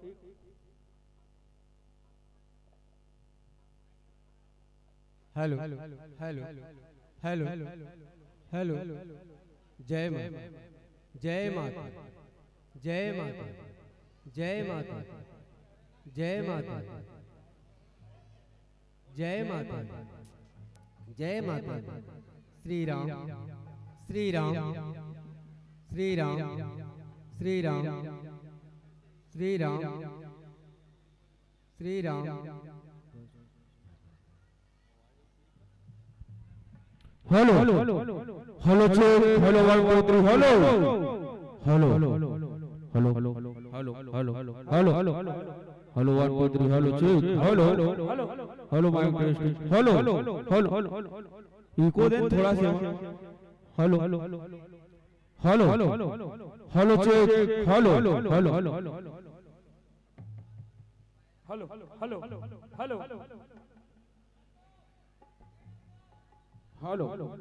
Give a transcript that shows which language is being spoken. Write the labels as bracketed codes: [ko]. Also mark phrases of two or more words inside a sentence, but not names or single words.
[en] hello hello hello hello [hi] जय माता, जय माता, जय माता, जय माता, जय माता, जय माता, जय माता। श्री राम श्री राम श्री राम श्री राम श्री राम श्री राम। [en] hello hello check, hello 1 2 3 hello hello hello hello hello hello hello hello 1 2 3 hello check, hello hello mic test, hello hello [hi] इको दें थोड़ा सा। [en] hello hello hello check, hello hello hello hello hello hello